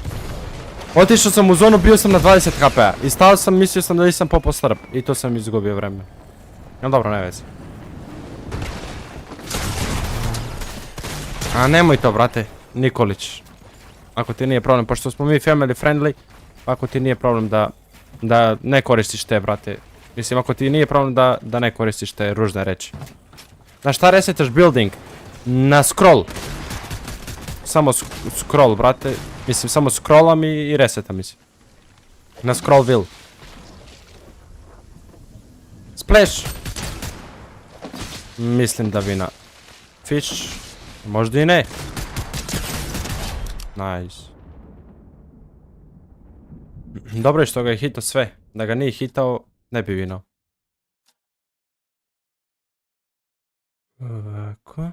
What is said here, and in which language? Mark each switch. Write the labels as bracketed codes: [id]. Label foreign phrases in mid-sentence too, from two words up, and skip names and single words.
[sr] Otišao sam u zonu, bio sam na 20 HP-a. I stao sam, mislio sam da nisam popao slurp. I to sam izgubio vremena. No dobro, ne vezi. A nemoj to, brate, Nikolić. Ako ti nije problem, pošto smo mi [en] family friendly, [sr] ako ti nije problem da ne koristiš te, brate. Mislim, ako ti nije problem da ne koristiš te ružne reči. Na šta resetaš building? Na scroll. Samo scroll, brate. Mislim, samo scrollam i resetam, mislim. Na [en] scroll wheel. [sr] Splash! Mislim da vina. Fish. Možda i ne. Nice. Dobro je što ga je hitao sve. Da ga nije hitao, ne bi vinao. Ovako.